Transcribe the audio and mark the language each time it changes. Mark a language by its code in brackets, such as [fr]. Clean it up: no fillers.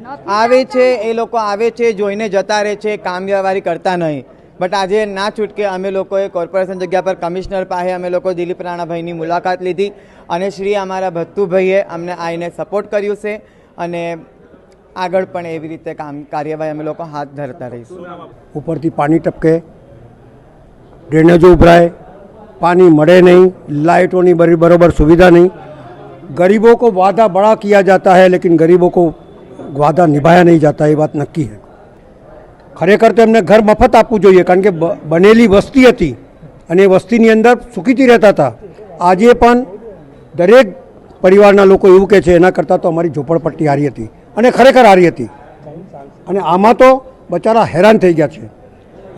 [gu] આવે છે એ લોકો આવે છે, જોઈને જતા રહે છે, કામ વ્યવહારી કરતા નહીં। બટ આજે ના છૂટકે અમે લોકોએ કોર્પોરેશન જગ્યા પર કમિશનર પાસે અમે લોકો દિલીપ રાણાભાઈની મુલાકાત લીધી અને શ્રી અમારા ભત્તુભાઈએ અમને આવીને સપોર્ટ કર્યું છે અને આગળ પણ એવી રીતે કાર્યવાહી અમે લોકો હાથ ધરતા રહીશું। ઉપરથી પાણી ટપકે, ડ્રેનેજો ઉભરાય, [hi] पानी [gu] મળે [hi] नहीं, लाइटों की बराबर सुविधा नहीं। गरीबों को वादा बड़ा किया जाता है लेकिन गरीबों को वादा निभाया नहीं जाता, ये बात नक्की है। [gu] खरेखर तो एमने घर मफत आपવું જોઈએ કારણ કે બનેલી વસ્તી હતી અને એ વસ્તીની અંદર સુખીથી રહેતા હતા। આજે પણ દરેક પરિવારના લોકો એવું કહે છે એના કરતાં તો અમારી ઝોપડપટ્ટી હારી હતી અને ખરેખર હારી હતી અને આમાં તો બચારા હેરાન થઈ ગયા છે।